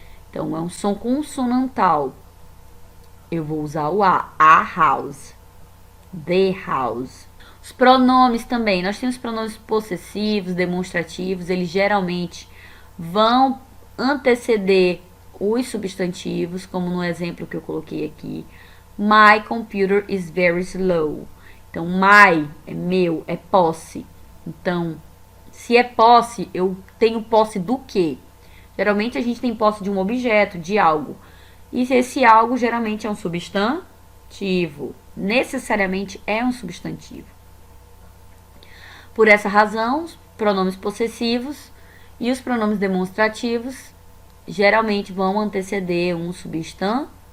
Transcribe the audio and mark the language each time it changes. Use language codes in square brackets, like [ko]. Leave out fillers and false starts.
[pt] Então, é um som consonantal. Eu vou usar o a house. [en] The house. [pt] Os pronomes também. Nós temos pronomes possessivos, demonstrativos. Eles geralmente vão anteceder os substantivos, como no exemplo que eu coloquei aqui. [en] My computer is very slow. [pt] Então, my é meu, é posse. Então, se é posse, eu tenho posse do quê? Geralmente a gente tem posse de um objeto, de algo. E esse algo geralmente é um substantivo. Necessariamente é um substantivo. Por essa razão, os pronomes possessivos e os pronomes demonstrativos geralmente vão anteceder um substantivo.